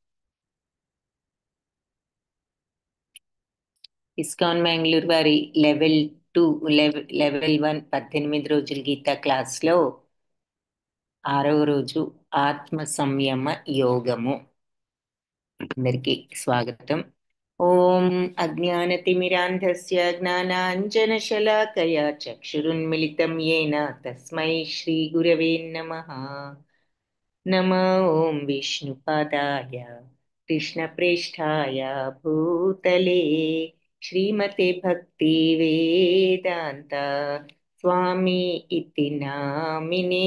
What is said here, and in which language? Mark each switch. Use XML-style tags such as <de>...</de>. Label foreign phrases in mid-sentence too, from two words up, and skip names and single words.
<te>ఇస్కాన్ బెంగళూరు వారి లెవెల్ 2 లెవెల్ 1 18 రోజుల గీతా క్లాస్లో 6వ రోజు ఆత్మ సంయమ యోగము. అందరికీ స్వాగతం.</te> <sa>ఓం అజ్ఞానతిమిరాంధస్య జ్ఞానాంజనశలాకయా చక్షురున్మిళితం येन తస్మై శ్రీ గురవే నమః. नमो ॐ विष्णुपादाय कृष्णप्रेष्ठाय भूतले श्रीमते भक्तिवेदान्त स्वामी इति नामिने.</sa>